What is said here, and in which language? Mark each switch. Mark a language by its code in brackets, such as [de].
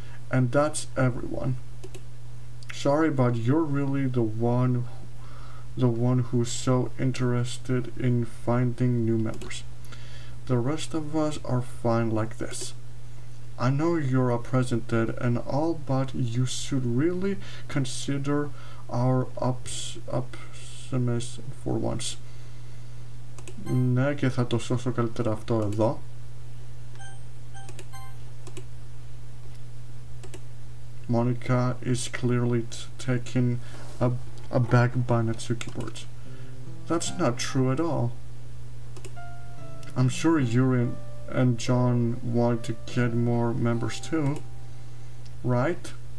[en] And that's everyone. Sorry, but you're really the one who's so interested in finding new members. The rest of us are fine like this. I know you're a president and all, but you should really consider our optimism for once. [el] Ναι, και θα το σώσω καλύτερα αυτό εδώ. [en] Monica is clearly taken aback by Natsuki words. That's not true at all. I'm sure Yuri and John want to get more members too, right?